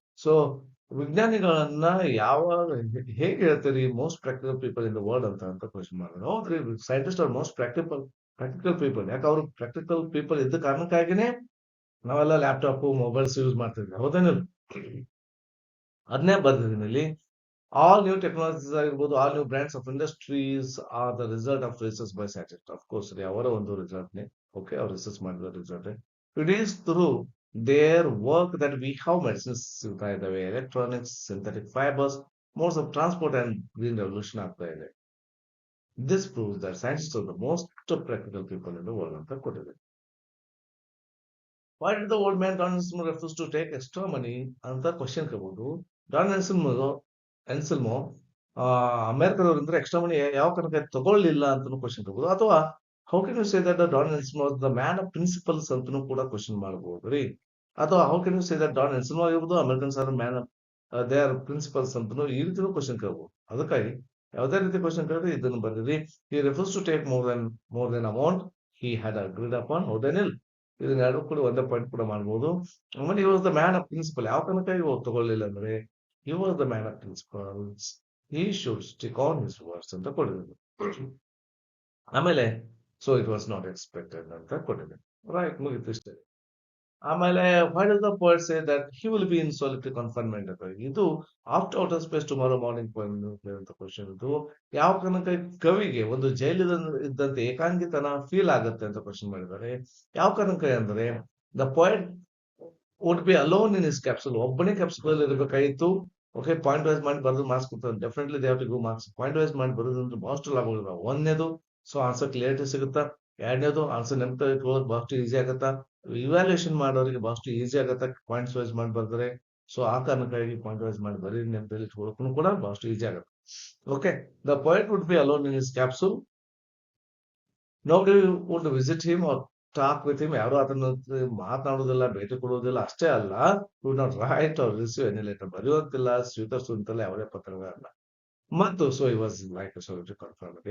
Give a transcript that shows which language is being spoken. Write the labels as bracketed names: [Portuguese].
[Kannada] So ವಿಜ್ಞಾನಿಗಳನ್ನ ಯಾವಾಗ ಹೇಗೆ ಹೇಳ್ತೀರಿ [English] Most practical people in the world ಅಂತ question ಮಾಡಿದ್ರೆ, ಹೌದ್ರಿ scientist are most practical people. [Kannada] ಯಾಕೆ ಅವರು ಪ್ರಾಕ್ಟಿಕಲ್ ಪೀಪಲ್ ಇದ್ದ ಕಾರಣಕ್ಕಾಗಿನೇ ನಾವೆಲ್ಲ ಲ್ಯಾಪ್ಟಾಪ್ ಮೊಬೈಲ್ಸ್ ಯೂಸ್ ಮಾಡ್ತಿದ್ವಿ. ಹೌದೇನಿಲ್ಲ? ಅದನ್ನೇ ಬರ್ದಿದ್ದೀನಿ ಇಲ್ಲಿ. [English] All new technologies [Kannada] ಆಗಿರ್ಬೋದು, [English] all new brands of industries are the result of research by scientists. Of course, [Kannada] ಅವರ ಒಂದು ರಿಸಲ್ಟ್ ನೇ. ಓಕೆ, ಅವ್ರು ರಿಸರ್ಚ್ ಮಾಡಿದ result. [English] it is through their work that we have medicines [Kannada] ಸಿಗ್ತಾ ಇದ್ದಾವೆ, [English] electronics, synthetic fibres, modes of transport and green revolution [Kannada] ಆಗ್ತಾ ಇದೆ. [English] this proves that scientist are the most practical people in the world [Kannada] ಅಂತ ಕೊಟ್ಟಿದೆ. [English] why did the old man Don Anselmo refuse to take extra money [Kannada] ಅಂತ question ಕೇಳಬಹುದು. Don ಎನ್ಸಿಲ್ಮೋ Ambedkar ಅವರಿಂದ extra money ಯಾವ ಕಾರಣಕ್ಕೆ ತಗೊಳ್ಳಿಲ್ಲ ಅಂತ ಕ್ವಶನ್ ಕೇಳಬಹುದು. [English] ಅಥವಾ how can you say that Don Anselmo the man of principles [Kannada] ಅಂತನೂ ಕೂಡ ಕ್ವಶನ್ ಮಾಡಬಹುದು ರೀ. [English] ಅಥವಾ how can you say that Don Anselmo ಆಗಿರ್ಬೋದು, Americans are man of they are principles [Kannada] ಅಂತನೂ ಈ ರೀತಿನೂ ಕ್ವಶನ್ ಕೇಳಬಹುದು. ಅದಕ್ಕಾಗಿ ಯಾವುದೇ ರೀತಿ ಕ್ವಶನ್ ಕೇಳಿದ್ರೆ ಇದನ್ನು ಬರೀರಿ. [English] He refuse to take more than amount he had agreed upon. ಹೌದೇನಿಲ್? [Kannada] ಇದನ್ನ ಎರಡು ಕೂಡ ಒಂದೇ ಪಾಯಿಂಟ್ ಕೂಡ ಮಾಡಬಹುದು. [English] ಆಮೇಲೆ he was the man of principle. [Kannada] ಯಾವ ಕಾರಣಕ್ಕಾಗಿ ತಗೊಳ್ಳಿಲ್ಲ ಅಂದ್ರೆ [English] he was the man of principles. he should stick on his words [Kannada] ಅಂತ ಕೊಟ್ಟಿದ್ದೀನಿ. ಆಮೇಲೆ [English] so it was not expected [Kannada] ಅಂತ ಕೊಟ್ಟಿದ್ದೀನಿ. ರೈಟ್, ಮುಗೀತು ಇಷ್ಟೇ. [English] ಆಮೇಲೆ why does the poet say that he will be in solitary confinement ಅಂತ ಇದು after outer space tomorrow morning ಅಂತ question [Kannada] ಇದು ಯಾವ ಕಾರಣಕ್ಕೆ ಕವಿಗೆ ಒಂದು ಜೈಲಿದ ಇದ್ದಂತೆ ಏಕಾಂಗಿತನ ಫೀಲ್ ಆಗುತ್ತೆ ಅಂತ ಕ್ವಶನ್ ಮಾಡಿದ್ದಾರೆ. [English] ಯಾವ ಕಾರಣಕ್ಕೆ ಅಂದ್ರೆ the poet would be alone in his capsule, [Kannada] ಒಬ್ಬನೇ ಕ್ಯಾಪ್ಸುಲ್ ಇರಬೇಕಾಗಿತ್ತು. ಓಕೆ, ಪಾಯಿಂಟ್ ವೈಸ್ ಮಾಡಿ ಬರೆದು ಮಾರ್ಕ್ಸ್ ಕೊಡ್ತಾರೆ. [English] Definitely they have to give marks. [Kannada] Point wise ಮಾಡಿ ಬರೋದಂದ್ರೆ ಬಹಳಷ್ಟು ಲಾಭ ಆಗೋದಿಲ್ಲ. ಒಂದನೇದು, ಸೊ ಆನ್ಸರ್ ಕ್ಲಿಯರಿಟಿ ಸಿಗುತ್ತಾ. ಎರಡನೇದು, ಆನ್ಸರ್ ನೆನಪು ಇಟ್ಕೊಳ್ಳೋದು ಬಹಳಷ್ಟು ಈಸಿ ಆಗತ್ತಾ. ಇವ್ಯಾಲ್ಯೂಯೇಷನ್ ಮಾಡೋರಿಗೆ ಬಹಳಷ್ಟು ಈಸಿ ಆಗತ್ತೆ ಪಾಯಿಂಟ್ಸ್ ವೈಸ್ ಮಾಡಿ ಬರ್ತಾರೆ. ಸೊ ಆ ಕಾರಣಕ್ಕಾಗಿ ಪಾಯಿಂಟ್ ವೈಸ್ ಮಾಡಿ ಬರೀ ನೆನಪಲ್ಲಿ ಇಟ್ಕೊಳ್ಳೋಕ್ಕೂ ಕೂಡ ಬಹಳಷ್ಟು ಈಸಿ ಆಗುತ್ತೆ. [English] Okay, the poet would be alone in his capsule. Nobody would visit him or talk with him. [Kannada] ಯಾರು ಅದನ್ನ ಮಾತನಾಡುವುದಿಲ್ಲ, ಭೇಟಿ ಕೊಡುವುದಿಲ್ಲ. ಅಷ್ಟೇ ಅಲ್ಲ, [English] would not write or receive any letter. [Kannada] ಬರೆಯುವಂತಿಲ್ಲ, ಸ್ವೀಕರಿಸುವಂತಿಲ್ಲ ಯಾವುದೇ ಪತ್ರಗಳನ್ನ. ಮತ್ತು so [English] he was like a solitary confinement.